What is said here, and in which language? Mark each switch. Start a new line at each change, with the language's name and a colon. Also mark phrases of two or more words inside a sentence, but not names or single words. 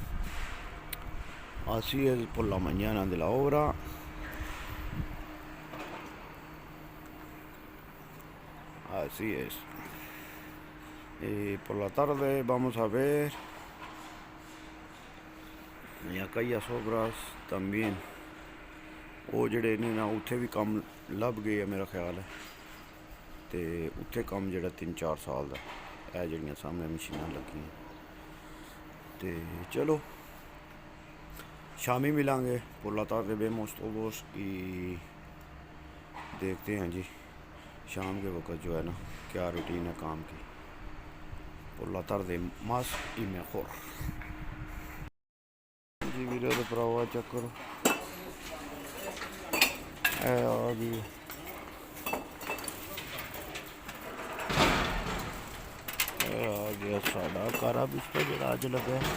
Spanish: Así es por la mañana de la obra. Así es. Y por la tarde vamos a ver, y acá hay obras también।
Punjabi: ਉਹ ਜਿਹੜੇ ਨੇ ਨਾ ਉੱਥੇ ਵੀ ਕੰਮ ਲੱਭ ਗਏ ਆ ਮੇਰਾ ਖਿਆਲ ਹੈ, ਤੇ ਉੱਥੇ ਕੰਮ ਜਿਹੜਾ 3-4 ਸਾਲ ਦਾ। ਇਹ ਜਿਹੜੀਆਂ ਸਾਹਮਣੇ ਮਸ਼ੀਨਾਂ ਲੱਗੀਆਂ, ਤੇ ਚਲੋ
Hindi: शामी मिलेंगे।
Spanish: por la tarde vemos todos y
Hindi: देखते हैं जी शाम के वक्त जो है ना क्या रूटीन है काम की।
Spanish: por la tarde más y mejor जी।
Punjabi: ਵੀਡੀਓ ਤੋ ਭਰਾਵਾ ਚੈੱਕ ਕਰੋ, ਆ ਗਈ ਆ ਗਿਆ ਸਾਡਾ
Spanish: cara vista
Punjabi: ਜੋ ਅੱਜ ਲੱਗਾ।